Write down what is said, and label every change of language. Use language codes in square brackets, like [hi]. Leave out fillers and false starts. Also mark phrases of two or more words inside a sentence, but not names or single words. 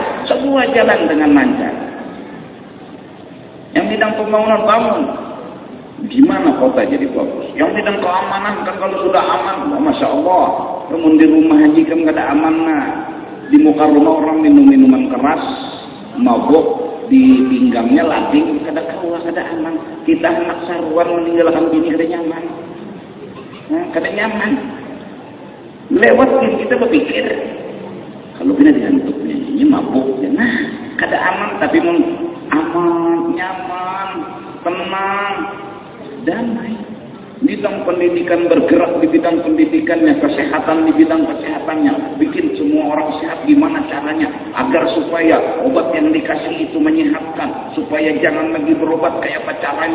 [id] Semua jalan dengan lancar. Yang bidang pembangunan bangun. Gimana kota jadi bagus? Yang bidang keamanan kan kalau sudah aman, [ar] masya Allah. [id] Namun di rumah haji kan gak ada aman nah. Di muka rumah orang minum minuman keras, mabuk, di pinggangnya lading, [bjn] kada keluar, kada aman. Kita anak saruan meninggalkan bini kada nyaman. Nah, kada nyaman. Lewat kita berpikir, kalau bina dihantuknya ini mabuk, ya nah, kada aman. [id] Tapi aman, nyaman, tenang, damai. Bidang pendidikan bergerak di bidang pendidikannya, kesehatan di bidang kesehatannya, bikin semua orang sehat. Gimana caranya agar supaya obat yang dikasih itu menyehatkan, supaya jangan lagi berobat kayak apa caranya.